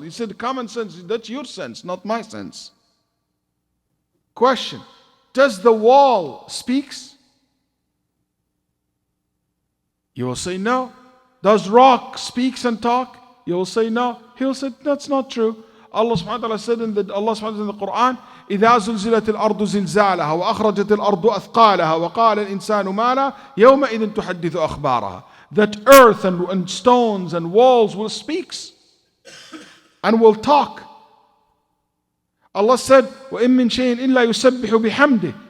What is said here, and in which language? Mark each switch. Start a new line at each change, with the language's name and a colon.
English: He said, common sense, that's your sense, not my sense. Question, does the wall speaks? You will say no. Does rock speaks and talk? You will say no. He will say, that's not true.
Arabic: Allah subhanahu wa ta'ala
English: said in the Quran,
Arabic: إذا زلزلت الأرض زلزالها وأخرجت الأرض أثقالها وقال الإنسان ما لها يومئذ تحدث أخبارها.
English: That earth and stones and walls will speak and will talk.
Arabic: Allah said, وَإِن مِّن شَيْءٍ إِلَّا يُسَبِّحُ بِحَمْدِهِ.